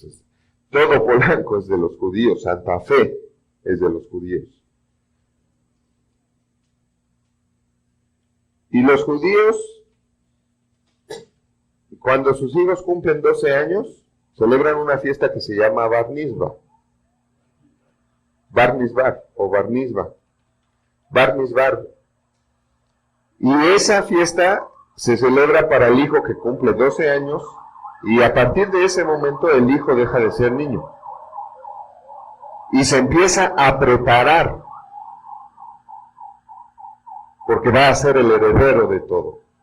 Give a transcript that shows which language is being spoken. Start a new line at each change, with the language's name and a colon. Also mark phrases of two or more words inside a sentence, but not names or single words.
Spanish: Todo Polanco es de los judíos, Santa Fe es de los judíos. Y los judíos, cuando sus hijos cumplen 12 años, celebran una fiesta que se llama Bar Mizvah. Bar Mizvah o Bar Mizvah. Bar Mizvah Y esa fiesta se celebra para el hijo que cumple 12 años, y a partir de ese momento el hijo deja de ser niño. Y se empieza a preparar, porque va a ser el heredero de todo.